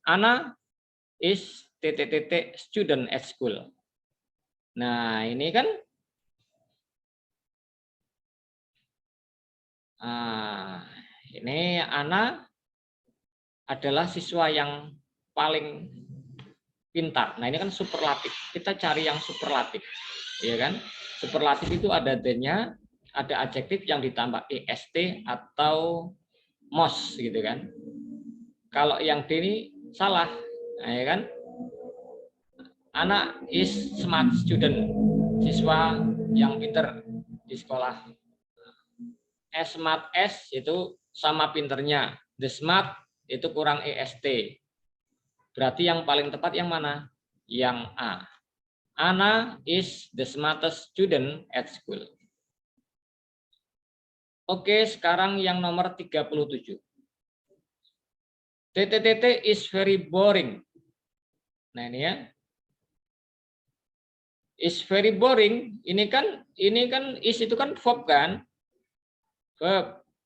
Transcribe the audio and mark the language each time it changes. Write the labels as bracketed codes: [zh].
[en] Ana is student at school. [id] Nah, ini kan ini Ana adalah siswa yang paling pintar. Nah, ini kan superlatif. Kita cari yang superlatif. Ya kan? Superlatif itu ada the-nya, ada adjektif yang ditambah est atau most gitu kan. Kalau yang D ini salah, nah, ya kan? Anak [en] is smart student, [id] siswa yang pinter di sekolah. Smart S itu sama pinternya, the smart itu kurang est. Berarti yang paling tepat yang mana? Yang A. [en] Anna is the smartest student at school. [id] Oke, sekarang yang nomor 37. [en] TTTT is very boring. [id] Nah, ini ya. Is very boring. Ini kan is itu kan verb kan? Verb.